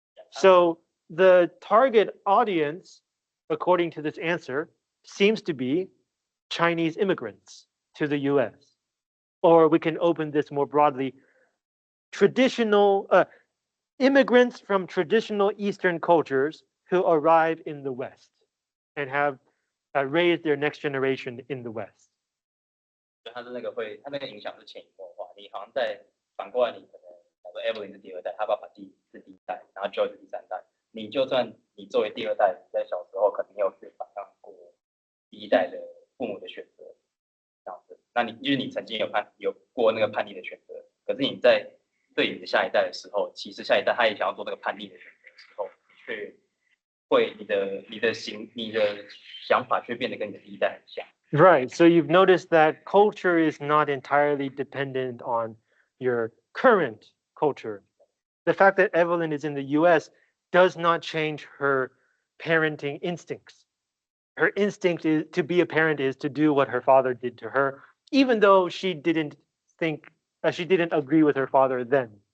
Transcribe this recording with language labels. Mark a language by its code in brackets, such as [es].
[en] So the target audience, according to this answer, seems to be Chinese immigrants to the US. Or we can open this more broadly, traditional immigrants from traditional Eastern cultures who arrive in the West and have raised their next generation in the West. [zh] 他的那个会，他那个影响是潜移默化。你好像在反过来，你可能假如 Evelyn 是第二代，他爸爸是第一代，然后 Joy 是第三代。你就算你作为第二代，你在小时候可能有去反抗过第一代的父母的选择，这样子。那就是你曾经有过那个叛逆的选择，可是你在对你的下一代的时候，其实下一代他也想要做那个叛逆的选择的时候，你却会你的想法却变得跟你的第一代很像。 [en] Right. So you've noticed that culture is not entirely dependent on your current culture. The fact that Evelyn is in the US does not change her parenting instincts. Her instinct is to be a parent is to do what her father did to her, even though think she didn't agree with her father then.